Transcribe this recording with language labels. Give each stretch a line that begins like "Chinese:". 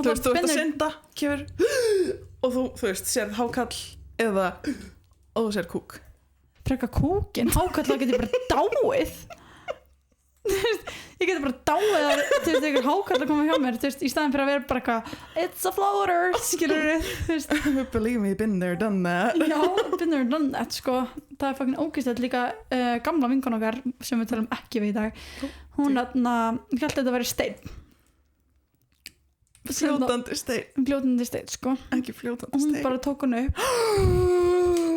Icelandic: Þú veist, þú ert að synda, kemur, og þú veist, sérð hákall eða, og þú sérð kúk. Frekar kúkin, hákall, þá getur ég bara dáið. Þú veist, ég getur bara dáið að, þú veist, einhver hákall að koma hjá mér, þú veist, í staðin fyrir að vera bara eitthvað, it's a floater, skilurðu, þú veist.
English: Believe me, been there, done that.
Icelandic: Já, been there, done that, sko. Það er fucking ógeðslegt líka gamla vinkon okkar sem við talum ekki við í dag. Hún ég held að þetta væri steinn. Fljótandi steinn. Fljótandi steinn, sko. Ekki fljótandi steinn. Hún bara tók hann upp.